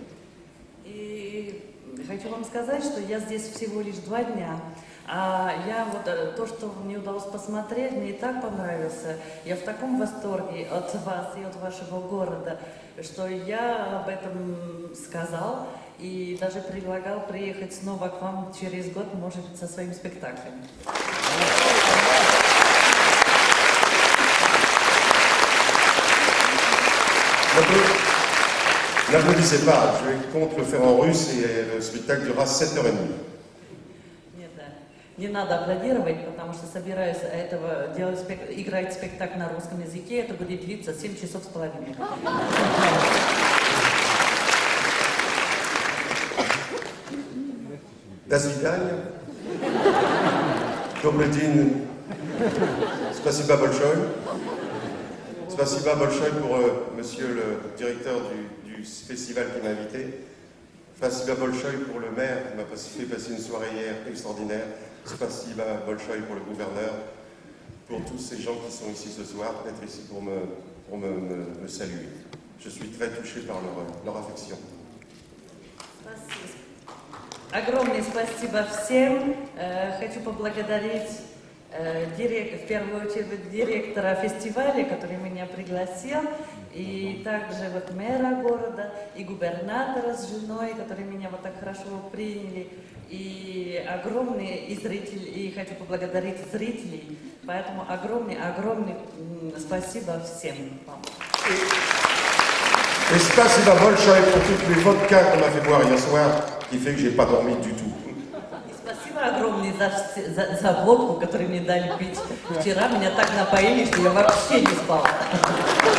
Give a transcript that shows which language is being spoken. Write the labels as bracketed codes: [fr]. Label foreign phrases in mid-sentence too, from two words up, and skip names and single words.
[ru] И хочу вам сказать, что я здесь всего лишь 2 дня. А я вот то, что мне удалось посмотреть, мне и так понравился. Я в таком восторге от вас и от вашего города, что я об этом сказал и даже предлагал приехать снова к вам через год, может быть, со своим спектаклем. [fr] N'applaudissez pas, je compte le faire en russe et le spectacle durera 7h30. [ru] Нет, да. Не надо аплодировать, потому что собираюсь играть спектакль на русском языке, это будет длиться 7 часов с половиной. До свидания. Добрый день. Спасибо большое. Спасибо большое [fr] pour monsieur le directeur du festival qui m'a invité. [ru] Спасибо большое [fr] pour le maire qui m'a fait passer une soirée hier extraordinaire. [ru] Спасибо большое [fr] pour le gouverneur, pour tous ces gens qui sont ici ce soir, d'être ici pour me saluer. Je suis très touché par leur affection. [ru] Огромное спасибо всем. Хочу поблагодарить в первую очередь директора фестиваля, который меня пригласил, и также вот мэра города, и губернатора с женой, которые меня вот так хорошо приняли, и огромные зрители, и хочу поблагодарить зрителей, поэтому огромное спасибо всем вам. [fr] Et [ru] спасибо большое [fr] pour toutes les vodkas qu'on m'a fait boire hier soir, qui fait que j'ai pas dormi du tout. [ru] Спасибо огромное за водку, которую мне дали пить вчера. Меня так напоили, что я вообще не спала.